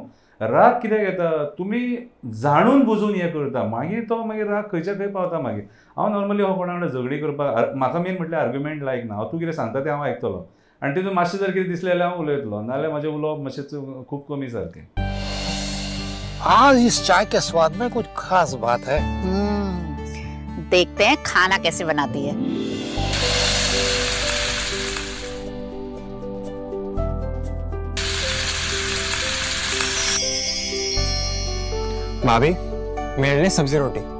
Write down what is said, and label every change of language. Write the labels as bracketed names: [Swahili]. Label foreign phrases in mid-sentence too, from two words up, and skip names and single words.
[Konkani] राग कित्याक येता, तुमी जाणून बुजून हें करता, मागीर तो राग खंयच्या खंय पावता. मागीर हांव नॉर्मली हो कोणा कडेन झगडी करपाक, म्हाका मेन म्हटल्यार आर्ग्युमेंट लायक ना. हांव तूं कितें सांगता तें हांव आयकतलो आनी तितून मातशें जर कितें दिसलें जाल्यार हांव उलयतलो, नाजाल्यार म्हाजें उलोवप मातशें खूब कमी सारकें. [Hindi] आज इस चाय के स्वाद में कुछ खास बात है. देखते हैं खाना कैसे बनाती है. भाभी मेरे लिए सब्जी रोटी.